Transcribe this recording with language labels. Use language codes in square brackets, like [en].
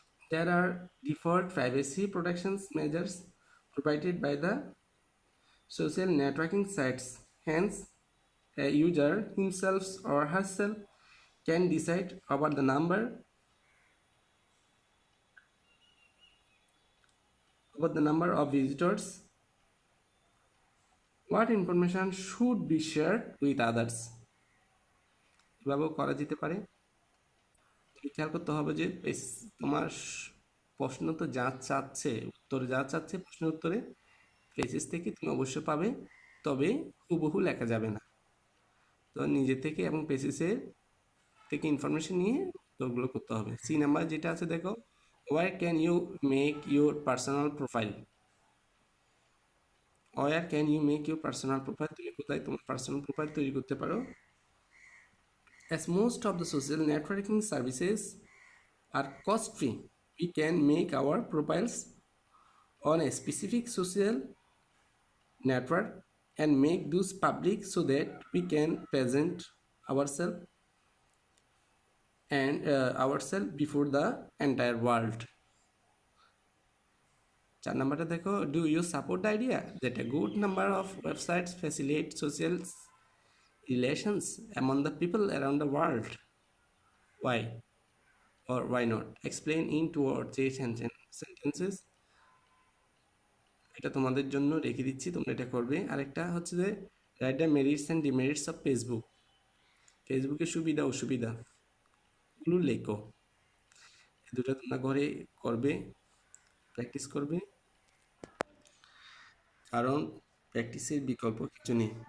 [en] There are default privacy protection measures provided by the social networking sites, hence a user himself or herself can decide about the number of visitors, what information should be shared with others। [bn] এভাবেও করা যেতে পারে। খেয়াল করতে হবে যে তোমার প্রশ্ন তো যা চাচ্ছে, উত্তর যা চাচ্ছে প্রশ্নের উত্তরে পেজেস থেকে তুমি অবশ্যই পাবে, তবে হুবহু লেখা যাবে না। তো নিজে থেকে এবং পেজেসের থেকে ইনফরমেশন নিয়ে উত্তরগুলো করতে হবে। সি নাম্বার যেটা আছে দেখো, [en] where can you make your personal profile, where can you make your personal profile, [bn] তুমি কোথায় তোমার পার্সোনাল প্রোফাইল তৈরি করতে পারো? [en] As most of the social networking services are cost free, we can make our profiles on a specific social network and make those public so that we can present ourselves and ourselves before the entire world. [bn] 4 নাম্বারটা দেখো, [en] do you support the idea that a good number of websites facilitate social relations among the people around the world? Why or why not? Explain in 2 or 3 sentences. [bn] এটা তোমাদের জন্য রেখে দিচ্ছি, তোমরা এটা করবে। আরেকটা হচ্ছে যে [en] Write the merits and demerits of Facebook. [bn] ফেসবুকের সুবিধা অসুবিধাগুলো লেখো। এই দুটো তোমরা ঘরে করবে, প্র্যাকটিস করবে, কারণ প্র্যাকটিসের বিকল্প কিছু নেই।